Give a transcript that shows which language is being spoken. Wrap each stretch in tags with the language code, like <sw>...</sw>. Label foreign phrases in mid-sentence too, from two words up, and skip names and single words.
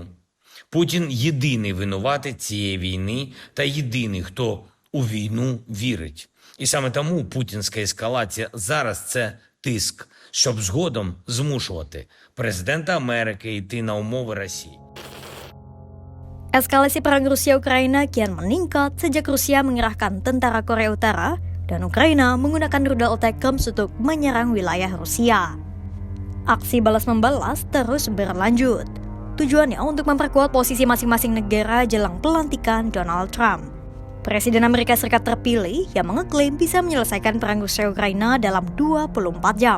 <uk>Путін єдиний винуватий цієї війни та єдиний, хто у війну вірить. І саме тому путінська ескалація зараз – це тиск, щоб згодом змушувати президента Америки йти на умови Росії.</uk> <id>Eskalasi perang Rusia-Ukraina kian meningkat sejak Rusia mengerahkan tentara Korea Utara dan Ukraina menggunakan rudal ATACMS untuk menyerang wilayah Rusia. Aksi balas-membalas terus berlanjut. Tujuannya untuk memperkuat posisi masing-masing negara jelang pelantikan Donald Trump, Presiden Amerika Serikat terpilih yang mengeklaim bisa menyelesaikan perang Rusia-Ukraina dalam 24 jam.</id>